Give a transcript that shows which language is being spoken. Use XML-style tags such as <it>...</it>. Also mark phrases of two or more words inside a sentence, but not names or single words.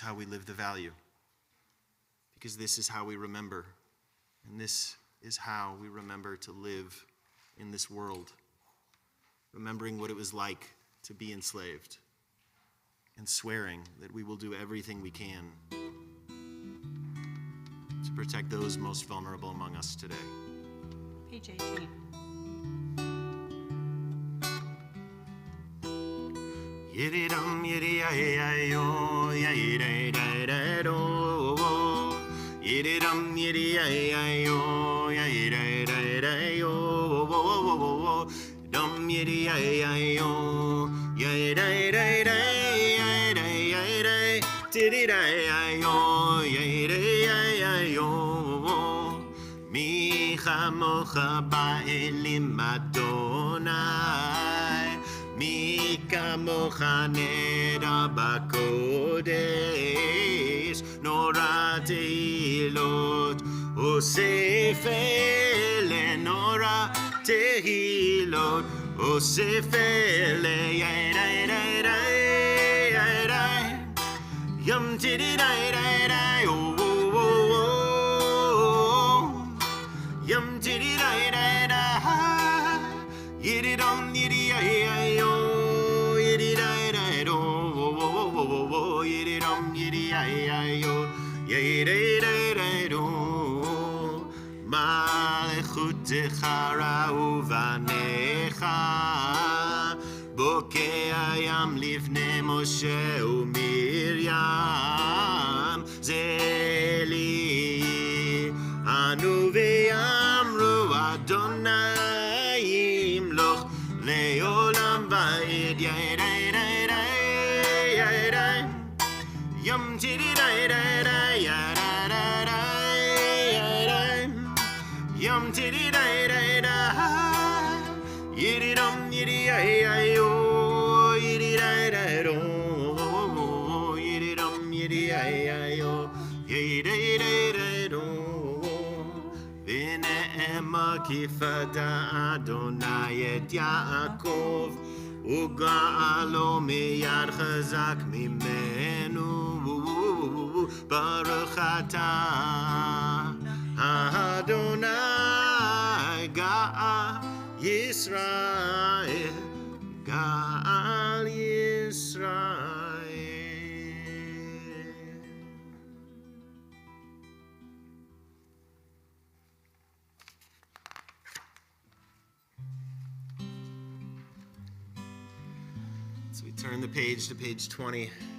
<en>how we live the value, because this is how we remember, and this is how we remember to live in this world, remembering what it was like to be enslaved, and swearing that we will do everything we can to protect those most vulnerable among us today. Page 18. Yiridum yiriyayo yayiraydo. Yiridum yiriyayo yayiraydo. Dum yiriyayo yayiraydo. Tiriyayo yayirayo.</en> <he>מי כמוכה באלים אדוני. מי כמוכה נאדר בקודש. נורא תהילות עושה פלא. נורא תהילות עושה פלא. Yum tiddy day day day oh oh oh oh. Yum tiddy day day day. Yiddy dum yiddy ay oh. Yiddy day day do oh oh oh oh. Yiddy dum yiddy ay oh. Yiddy day day do. מלכותך ראו בניך. בוקע ים לפני משה ומרים, זה לי אנו ויאמרו אדוני ימלוך לעולם ועד. ידי די די ידי ים תידי די די די ידי די ים תידי די די די yiddy dum yiddy ay ay oh. Yiddy da da do yiddy dum yiddy ay ay oh. Yiddy da da do. ונאמר כי פדה אדוני את יעקב וגאלו מיד חזק ממנו. ברוך אתה אדוני גאל ישראל, גאל ישראל.</he> <en>So we turn the page to page 20.</en>